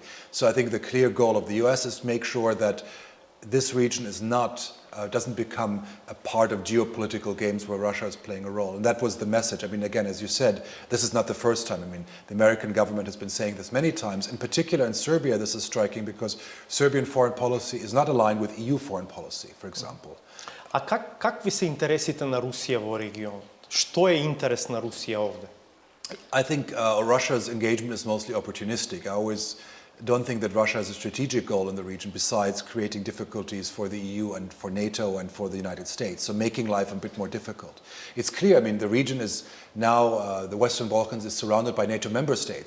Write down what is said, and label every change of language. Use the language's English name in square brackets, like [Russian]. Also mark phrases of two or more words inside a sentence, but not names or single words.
[English] So I think the clear goal of the US is to make sure that this region is not doesn't become a part of geopolitical games where Russia is playing a role. And that was the message. I mean, again, as you said, this is not the first time. I mean, the American government has been saying this many times. In particular, in Serbia, this is striking because Serbian foreign policy is not aligned with EU foreign policy, for example. [Macedonian] А какви се интересите на Русија во регионот? Што е интерес на Русија овде? [English] I think Russia's engagement is mostly opportunistic. I always don't think that Russia has a strategic goal in the region besides creating difficulties for the EU and for NATO and for the United States, so making life a bit more difficult. It's clear, I mean, the region is now, the Western Balkans is surrounded by NATO member states.